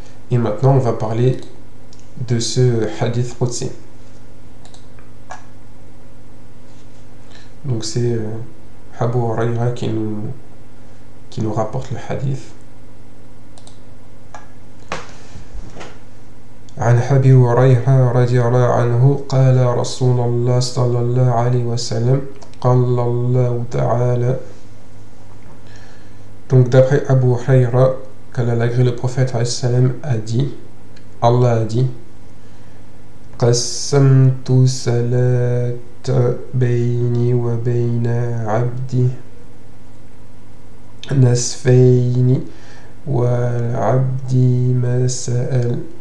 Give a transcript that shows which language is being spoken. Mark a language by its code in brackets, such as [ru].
[fr] Et maintenant, on va parler de ce hadith qudsi. Donc c'est Abu Hurayra qui nous rapporte le hadith. [ar] عن أبي هريرة رضي الله عنه قال رسول الله صلى الله عليه وسلم قال الله تعالى. [fr] Donc d'après Abu Hurayra, qu'Allah l'agré, le prophète a dit, Allah a dit, [ar] قسمت صلاة بيني وبين عبدي نصفين والعبد ما سأل.